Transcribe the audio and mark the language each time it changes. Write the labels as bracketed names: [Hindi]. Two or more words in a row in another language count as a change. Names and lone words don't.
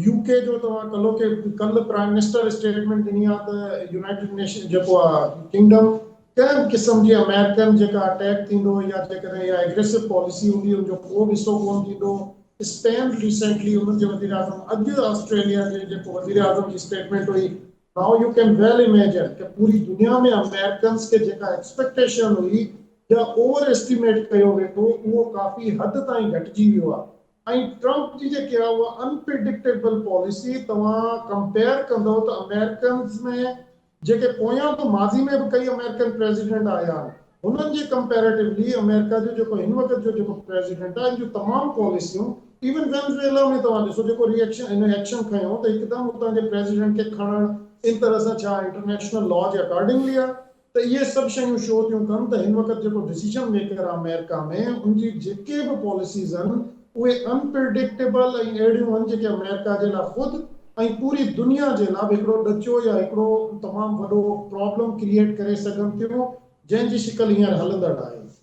[Sindhi] यूके जो तव्हां कल्ह [English] prime minister statement [Sindhi] ॾिनी आहे त यूनाइटेड नेशन जेको आहे किंगडम कंहिं क़िस्म जी अमेरिकन जेका अटैक थींदो या जेकॾहिं या [English] aggressive policy [Sindhi] हूंदी, उनजो को बि हिसो कोन थींदो। स्पेन रिसेंटली उन्हनि जे वज़ीर आज़म, अॼु ऑस्ट्रेलिया जे जेको वज़ीर आज़म जी स्टेटमेंट हुई, [English] now you can well imagine [Sindhi] कि पूरी दुनिया में अमेरिकन्स के जेका एक्सपेक्टेशन हुई या [English] over estimate [Sindhi] कयो वेठो, उहो काफ़ी हद ताईं घटिजी वियो आहे। ऐं ट्रंप जी जेकी आहे उहा [English] unpredictable policy [Sindhi] तव्हां कंपेयर कंदो त अमेरिकन्स में जेके पोयां तो माज़ी में भी कई अमेरिकन प्रेसिडेंट आया आहिनि, हुननि जे कंपेरेटिवली अमेरिका जो जेको हिन वक़्त जो जेको प्रेसिडेंट आहे, जो तमामु पॉलिसियूं इवन वेनेज़ुएला में तव्हां ॾिसो जेको [English] reaction in action [Sindhi] खयो त हिकदमि उतां जे प्रेसिडेंट खे खणणु इन तरह सां छा [English] international law [Sindhi] जे अकॉर्डिंगली आहे। त इहे सभु शयूं शो थियूं कनि त हिन वक़्त जेको [English] decision maker [Sindhi] आहे अमेरिका में, उनजी जेके बि पॉलिसीज़ आहिनि उहे अनप्रिडिक्टेबल ऐं अहिड़ियूं आहिनि जेके अमेरिका जे लाइ ख़ुदि ऐं पूरी दुनिया जे लाइ हिकिड़ो ॾचो या हिकिड़ो तमामु वॾो [English] problem create [Sindhi] करे सघनि थियूं, जंहिंजी शिकल हींअर हलंदड़ आहे।